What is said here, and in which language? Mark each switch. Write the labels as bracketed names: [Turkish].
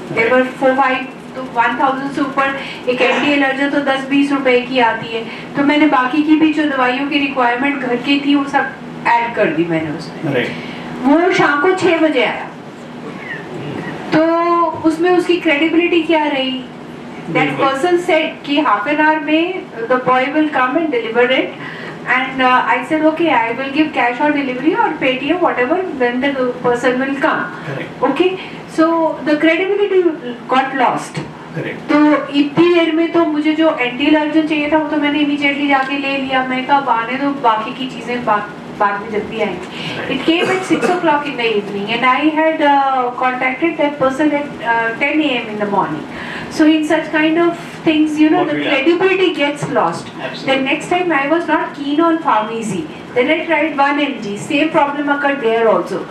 [English] there were [Hindi] 4-5, तो 1000 से ऊपर एक एंटी एलर्जन तो 10-20 रुपए की आती है, तो मैंने बाकी की भी जो दवाइयों की रिक्वायरमेंट घर की थी वो सब ऐड कर दी मैंने उसमें. वो शाम को 6 बजे आया, तो उसमें उसकी क्रेडिबिलिटी क्या रही? [English] That person said कि half an hour में the boy will come and deliver it, and I said okay, I will give cash on delivery or Paytm, whatever, when the person will come. Correct. Okay, so the credibility got lost. Correct. [Hindi] तो इतनी देर में तो मुझे जो anti allergen चाहिए था वो तो मैंने इमीडिएटली जाके ले लिया. मैं कहा आने दो, बाकी की चीजें बाद में जल्दी आएंगी. [English] It came at 6 o'clock in the evening and I had contacted that person at 10 a.m. in the morning. So in such kind of things, you know, What the will credibility gets lost. Absolutely. Then next time I was not keen on pharmacy. Then I tried 1mg. Same problem occurred there also.